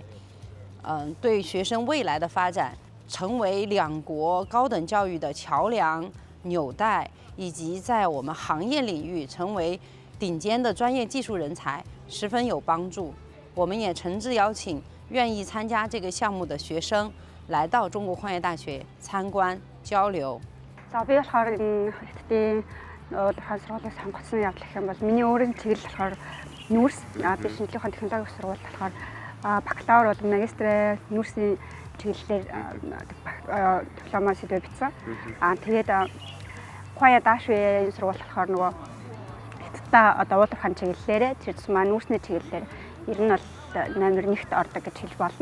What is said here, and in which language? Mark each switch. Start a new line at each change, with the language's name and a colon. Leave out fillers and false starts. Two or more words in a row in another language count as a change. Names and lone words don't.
Chinese: 对学生未来的发展，成为两国高等教育的桥梁、纽带，以及在我们行业领域成为顶尖的专业技术人才，十分有帮助。我们也诚挚邀请愿意参加这个项目的学生来到中国矿业大学参观交流。
Mongolian: За би болохоор энэ хэдийн уурхай сургуулийн сонгогдсон явдал гэх юм бол миний өөрийн чиглэл болохоор нүүрс би шинжлэх ухааны технологийн сургууль болохоор бакалавр болон магистрийн нүүрсийн чиглэлээр диплома сэдвээ бичсэн. Тэгээд Khoya Dashwe сургууль болохоор нөгөө хятадтай одоо уул уурхайн чиглэлээр тэр тусмаа нүүрсний чиглэлээр ер нь бол номер 1-т ордог гэж хэлж болно.